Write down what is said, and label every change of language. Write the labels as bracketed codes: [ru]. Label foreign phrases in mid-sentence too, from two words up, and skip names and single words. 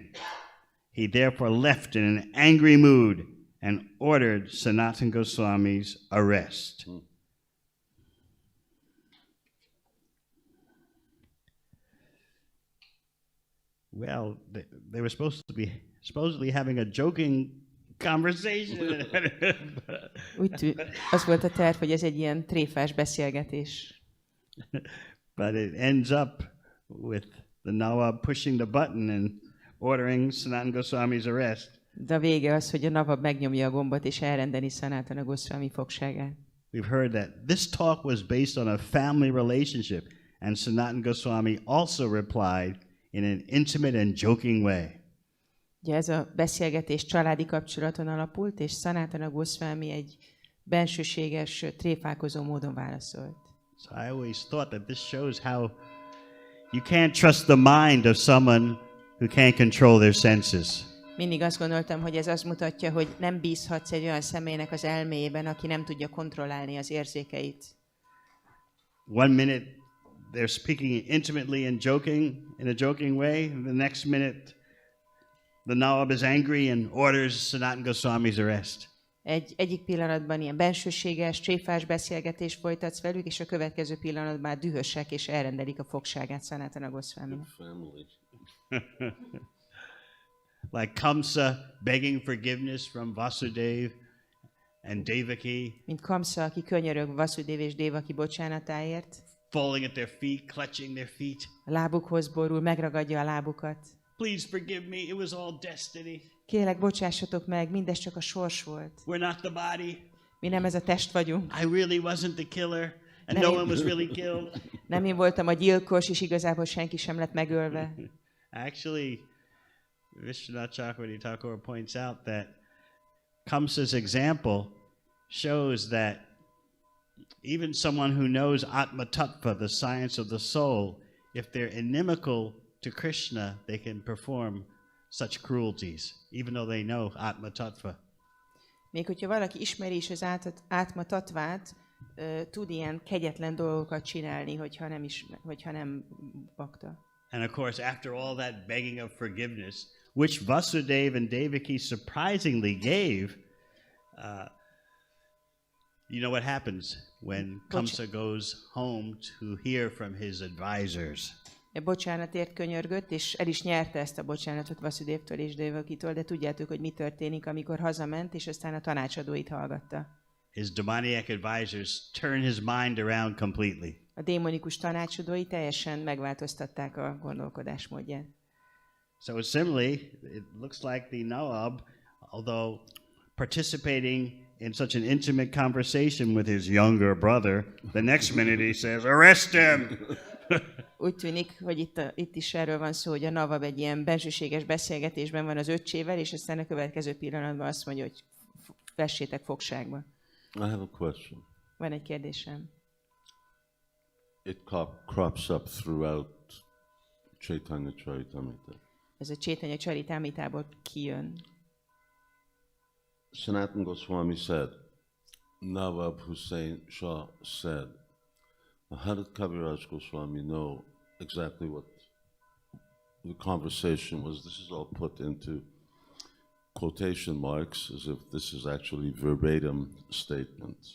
[en] He therefore left in an angry mood and ordered Sanatana Goswami's arrest. Well, they were supposedly having a joking conversation. [hu] Az volt a terv, hogy ez egy ilyen tréfás beszélgetés. [en] But it ends up with the Nawab pushing the button and ordering Sanatana Goswami's arrest. [hu] De a vége az, hogy a Nawab megnyomja a gombot és elrendeli Sanatana Goswami fogságát. [en] We've heard that this talk was based on a family relationship, and Sanatana Goswami also replied in an intimate and joking way. [hu] Ugye ez a beszélgetés családi kapcsolaton alapult, és Sanatana Goswami egy bensőséges, tréfálkozó módon válaszolt. [en] So I always thought that this shows how you can't trust the mind of someone who can't control their senses. [hu] Mindig azt gondoltam, hogy ez azt mutatja, hogy nem bízhatsz egy olyan személynek az elméjében, aki nem tudja kontrollálni az érzékeit. [en] One minute they're speaking intimately and joking in a joking way, the next minute the Nawab is angry and orders Sanatana Goswami's arrest. [hu] Egyik pillanatban ilyen bensőséges, tréfás beszélgetés folytatsz velük, és a következő pillanatban már dühösek, és elrendelik a fogságát Sanatana Goswaminak. [en] Family. Like Kamsa begging forgiveness from Vasudeva and Devaki, [hu] Mint Kamsa, aki könyörög Vasudeva és Devaki bocsánatáért, [en] falling at their feet, clutching their feet. [hu] a lábukhoz borul, megragadja a lábukat. [en] Please forgive me, it was all destiny. [hu] Kérlek, bocsássatok meg, mindez csak a sors volt. [en] We're not the body. [hu] Mi nem ez a test vagyunk. [en] I really wasn't the killer, and [hu] Nem [en] no [hu] én- [en] one was really killed. [hu] Nem én voltam a gyilkos, és igazából senki sem lett megölve. [en] Actually, Vishwanath Chakravarti Thakur points out that Kamsa's example shows that even someone who knows Atma Tattva, the science of the soul, if they're inimical to Krishna, they can perform such cruelties, even though they know Atma Tattva. [hu] Még hogyha valaki ismeri is az átma tatvát, tud ilyen kegyetlen dolgokat csinálni, hogyha nem bakta. [en] And of course, after all that begging of forgiveness, which Vasudeva and Devaki surprisingly gave, you know what happens when Kamsa goes home to hear from his advisors? [hu] Bocsánatért könyörgött, és el is nyerte ezt a bocsánatot Vasudevtől és Devakitól, de tudjátok, hogy mi történik, amikor hazament, és aztán a tanácsadóit hallgatta. [en] His demoniac advisors turn his mind around completely. [hu] A démonikus tanácsadói teljesen megváltoztatták a gondolkodásmódját. [en] So similarly, it looks like the Nawab, although participating in such an intimate conversation with his younger brother, the next minute he says, "Arrest him!" [hu] Úgy tűnik, hogy itt is erről van szó, hogy a Nawab egy ilyen bensőséges beszélgetésben van az öccsével, és aztán a következő pillanatban azt mondja, hogy vessétek fogságba. [en] I have a question. [hu] Van egy kérdésem. [en] It crops up throughout Caitanya Charitamrita. [hu] Ez a Caitanya Charitamritából kijön. [en] Sanatana Goswami said, Nawab Hussain Shah said, how did Kaviraj Goswami know exactly what the conversation was? This is all put into quotation marks as if this is actually verbatim statements.